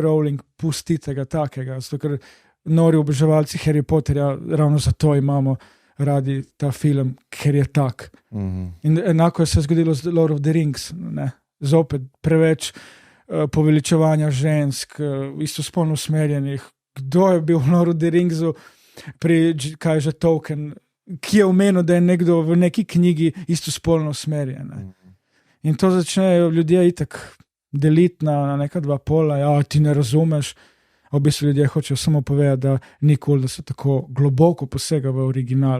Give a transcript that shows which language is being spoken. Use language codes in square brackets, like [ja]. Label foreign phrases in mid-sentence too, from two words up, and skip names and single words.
[sl] Rowling, pustite ga takega, zato ker nori oboževalci Harry Potterja, ravno zato imamo radi ta film, ker je tak. In enako je se zgodilo z Lord of the Rings, ne? Zopet preveč poveličevanja žensk, istospolno usmerjenih. Kdo je bil v Lord of the Ringsu pri, kaj že Tolkien, ki je omenil, da je nekdo v neki knjigi istospolno usmerjen. Ne? In to začnejo ljudje itak deliti na neka dva pola, ja, ti ne razumeš. V bistvu ljudje hočejo samo povedati, da ni cool, da se tako globoko posega v original.